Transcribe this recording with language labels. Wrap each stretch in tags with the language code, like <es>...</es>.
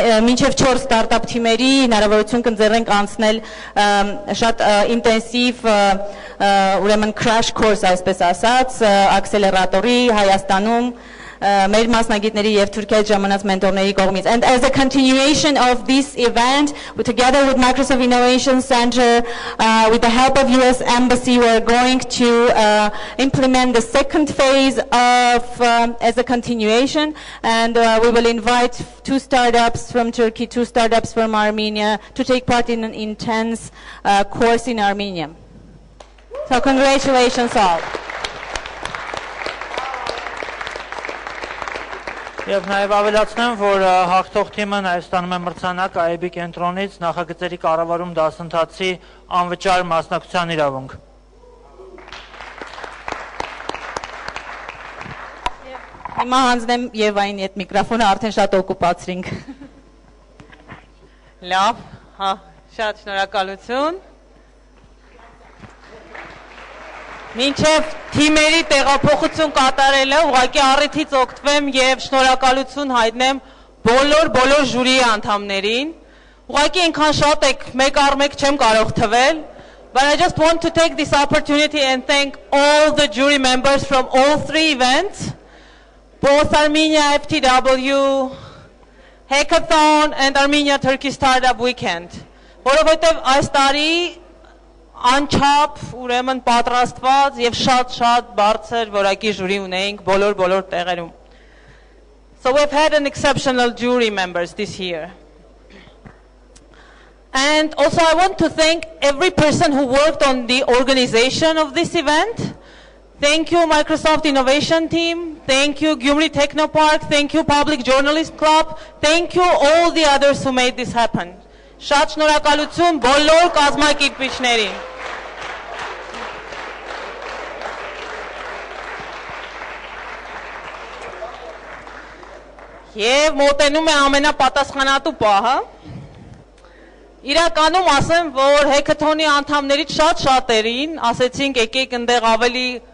<hy>մինչև 4 ստարտափ թիմերի հնարավորություն կընձեռենք անցնել շատ ինտենսիվ ուրեմն crash course, այսպես ասած, ակսելերատորի Հայաստանում մեր մասնագետների եւ Թուրքիայի ժամանած մենտորների կողմից.</hy> <en>And as a continuation of this event, together with Microsoft Innovation Center, with the help of US Embassy, we're going to implement the second phase of as a continuation, and we will invite 2 startups from Turkey, 2 startups from Armenia to take part in an intense course in Armenia. So congratulations all.</en> <hy>Եվ նաև ավելացնեմ, որ հաղթող թիմը նաև ստանում է մրցանակ IAB կենտրոնից նախագծերի կառավարում դասընթացի անվճար մասնակցության իրավունք։ Հիմա հանձնեմ Եվային այդ միկրոֆոնը, արդեն շատ օկուպացրինք։ Լավ, շատ շնորհակալություն։ Մինչև թիմերի տեղափոխություն կատարելը ուղղակի առիթից օգտվեմ եւ շնորհակալություն հայտնեմ բոլոր ժյուրիի անդամներին։ Ուղղակի այնքան շատ եք, մեկ առ մեկ չեմ կարող թվել,</hy> <en>but I just want to take this opportunity and thank all the jury members from all 3 events, both Armenia FTW, Hackathon and Armenia Turkey Startup Weekend.</en> <hy>Որովհետեւ այս տարի անչափ ուրեմն պատրաստված եւ շատ բարձր որակի ժյուրի ունեինք բոլոր տեղերում.</hy> <en>So we've had an exceptional jury members this year. And also I want to thank every person who worked on the organization of this event. Thank you Microsoft Innovation Team, thank you Gyumri Technopark, thank you Public Journalist Club, thank you all the others who made this happen.</en> <hy>Շատ շնորհակալություն բոլոր կազմակերպիչներին։ Եվ մոտենում է ամենապատասխանատու պահը։ Իրականում ասեմ, որ հեքաթոնի անդամներից շատերին ասեցինք եկեք այնտեղ ավելի</hy>